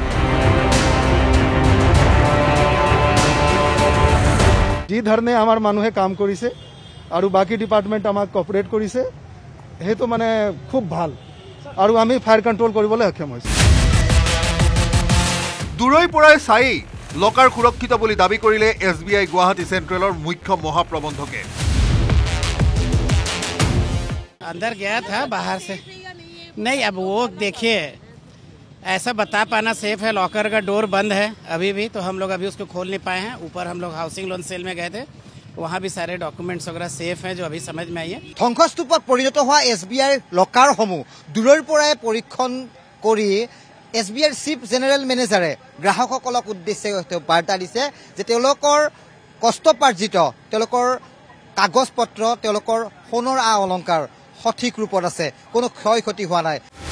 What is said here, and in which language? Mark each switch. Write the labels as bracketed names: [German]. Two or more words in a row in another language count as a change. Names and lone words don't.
[Assamese] যি ধৰণে আমাৰ মানুহে কাম কৰিছে আৰু বাকি ডিপাৰ্টমেণ্ট আমাক কোঅপাৰেট কৰিছে সেইটো মানে খুব ভাল আৰু আমি [English] fire control [Assamese] কৰিবলৈ সক্ষম হৈছো দূৰৈৰ পৰাই চাই লকাৰ সুৰক্ষিত বুলি দাবী কৰিলে SBI গুৱাহাটী চেণ্ট্ৰেলৰ মুখ্য মহাপ্ৰবন্ধকে [Hindi] अंदर गया था बाहर से नहीं अब वो देखिए ऐसा बता पाना सेफ है लॉकर का डोर बंद है अभी भी तो हम लोग अभी उसको खोल नहीं पाए हैं ऊपर हम लोग [English] housing loan cell [Hindi] में गए थे वहाँ भी सारे डॉक्यूमेंट्स वगैरह सेफ हैं जो अभी समझ में आई है [Assamese] ধ্বংসস্তূপত পৰিণত হোৱা SBI লকাৰসমূহ দূৰৈৰ পৰাই পৰীক্ষণ কৰি SBI চিফ জেনেৰেল মেনেজাৰে গ্ৰাহকসকলক উদ্দেশ্যে বাৰ্তা দিছে যে তেওঁলোকৰ কষ্টপাৰ্জিত তেওঁলোকৰ কাগজ পত্ৰ তেওঁলোকৰ সোণৰ অলংকাৰ সঠিক ৰূপত আছে কোনো ক্ষয় ক্ষতি হোৱা নাই